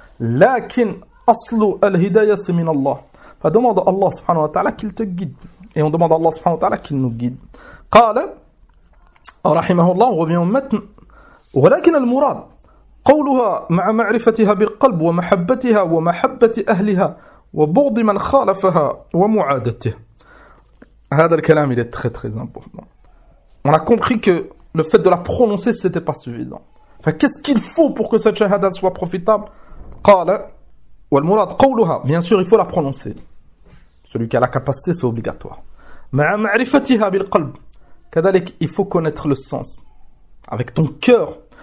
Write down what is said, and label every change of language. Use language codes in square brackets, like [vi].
[ar] لكن أصل الهداية من الله. فدمد الله سبحانه وتعالى [fr] qu'il te guide. Et on demande à الله سبحانه وتعالى qu'il nous guide. [ar] قال رحمه الله [fr] revient au matin. [ar] ولكن المراد قولها مع معرفتها بالقلب ومحبتها ومحبة أهلها وبغض من خالفها ومعادته. هذا الكلام [fr] il est très très important. On a compris que le fait de la prononcer c'était pas suffisant. Enfin, qu'est-ce qu'il faut pour que cette shahada soit profitable? [ar] قال والمراد قولها, [fr] bien sûr il faut la prononcer. Celui qui a la capacité, c'est obligatoire. [ar] مع معرفتها بالقلب, [fr] كذلك il faut connaître le sens avec ton cœur.